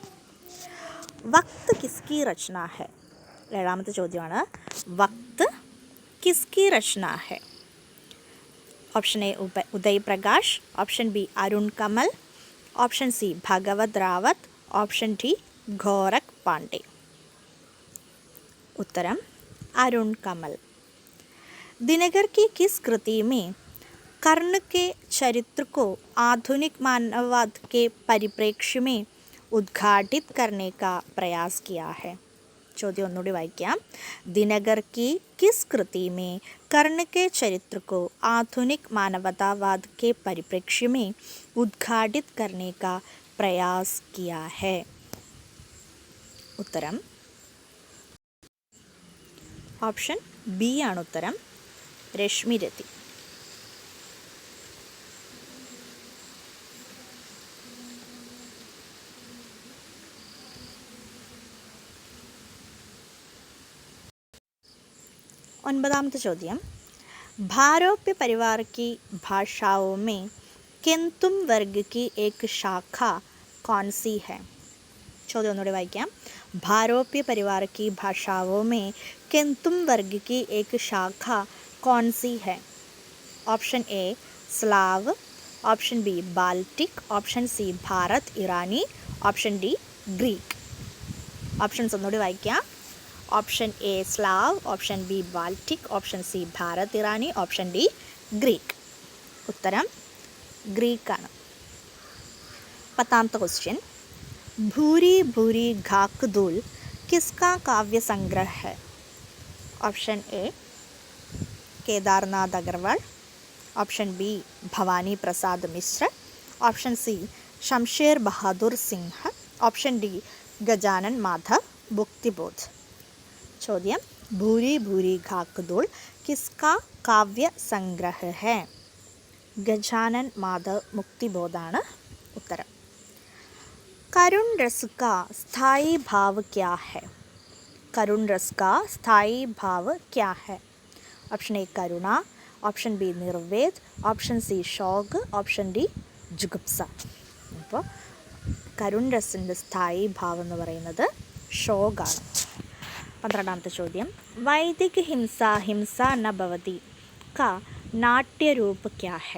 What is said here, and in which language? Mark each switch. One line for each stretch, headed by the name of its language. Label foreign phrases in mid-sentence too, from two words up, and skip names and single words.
Hindi: वक़्त किसकी रचना है?
Malayalam: ഏഴാമത്തെ ചോദ്യമാണ്.
Hindi: वक़्त किसकी रचना है?
Malayalam: ഓപ്ഷൻ എ ഉദയ് പ്രകാശ്, ഓപ്ഷൻ ബി അരുൺ കമൽ, ഓപ്ഷൻ സി ഭഗവത് റാവത്ത്, ഓപ്ഷൻ ഡി ഗോരഖ് പാണ്ഡെ. उत्तरम अरुण कमल.
Hindi: दिनकर की किस कृति में कर्ण के चरित्र को आधुनिक मानववाद के परिप्रेक्ष्य में उद्घाटित करने का प्रयास किया है?
Malayalam: ചോദ്യം ഒന്നുകൂടി വായിക്കാം.
Hindi: ദിനകർ की किस कृति में कर्ण के चरित्र को आधुनिक मानवतावाद के परिप्रेक्ष्य में उद्घाटित करने का प्रयास किया है?
Malayalam: ഉത്തരം ഓപ്ഷൻ ബി ആണ് ഉത്തരം.
Hindi: രശ്മിരതി.
Malayalam: ഒൻപതാമത്തെ ചോദ്യം,
Hindi: ഭാരോപ്യ परिवार की भाषाओं में केंतुम वर्ग की एक शाखा कौन सी है?
Malayalam: ചോദ്യം ഒന്നുകൂടി വായിക്കാം.
Hindi: ഭാരോപ്യ परिवार की भाषाओं में केंतुम वर्ग की एक शाखा कौन सी है? ऑप्शन ए स्लाव, ऑप्शन बी बाल्टिक, ऑप्शन सी भारत ईरानी, ऑप्शन डी ग्रीक.
Malayalam: ऑप्शंस ഒന്നുകൂടി വായിക്കാം. ഓപ്ഷൻ എ സ്ലാവ്, ഓപ്ഷൻ ബി ബാൾട്ടിക്, ഓപ്ഷൻ സി ഭാരത് ഇറാനി, ഓപ്ഷൻ ഡി ഗ്രീക്ക്. ഉത്തരം ഗ്രീക്കാണ്. പത്താമത്തെ ക്വസ്റ്റ്യൻ,
Hindi: भूरी भूरी घाकदूल किसका काव्य संग्रह है? ऑप्शन ए केदारनाथ अग्रवाल, ऑप्शन बी भवानी प्रसाद मिश्र, ऑप्शन सी शमशेर बहादुर सिंह, ऑप्शन डी गजानन माधव मुक्तिबोध.
Malayalam: ചോദ്യം,
Hindi: भूरी भूरी घाकदूल किसका काव्य संग्रह है?
Malayalam: गजानन माधव मुक्तिबोधाണ് ഉത്തരം.
Hindi: करुण रस का स्थायी भाव क्या है? करुण रस का स्थायी भाव क्या है? ऑप्शन ए करुणा,
Malayalam: ഓപ്ഷൻ ബി നിർവേദ്, ഓപ്ഷൻ സി ഷോഗ്, ഓപ്ഷൻ ഡി ജുഗുപ്സ. അപ്പോൾ കരുൺ രസിൻ്റെ സ്ഥായി ഭാവം എന്ന് പറയുന്നത് ഷോഗാണ്. 12ാമത്തെ ചോദ്യം,
Sanskrit: वैदिक हिंसा हिंसा न भवति
Hindi: का नाट्यरूप क्या है?